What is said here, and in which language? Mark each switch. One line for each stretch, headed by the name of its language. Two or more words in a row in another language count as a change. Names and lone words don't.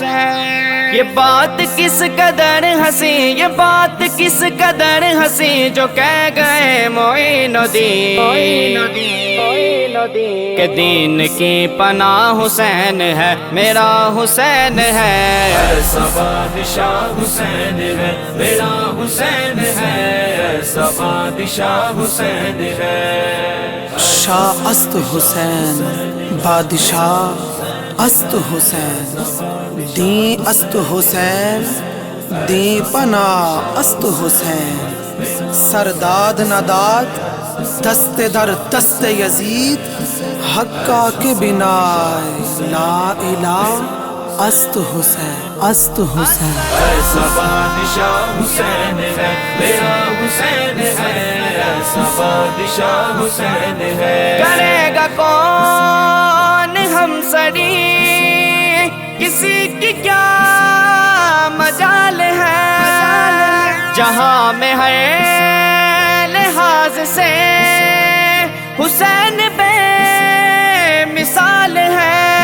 Urdu: یہ بات کس قدر ہنسی، یہ بات کس قدر ہنسی جو کہہ گئے معین الدین کہ دین کی پناہ حسین ہے، میرا حسین ہے، ایسا بادشاہ حسین ہے، میرا حسین ہے، ایسا بادشاہ حسین ہے۔
Persian: شاہ است حسین، بادشاہ است حسین، دین است حسین، دین پناہ است حسین، سرداد نداد دست در دست یزید، حقا کے بنا لا الہ است حسین، است حسین۔
Urdu: ایسا بادشاہ حسین ہے، میرا حسین ہے، ایسا بادشاہ حسین ہے۔ کرے گا کون ہم سری، کسی کی کیا مجال ہے، جہاں میں ہر لحاظ سے حسین بے مثال ہے۔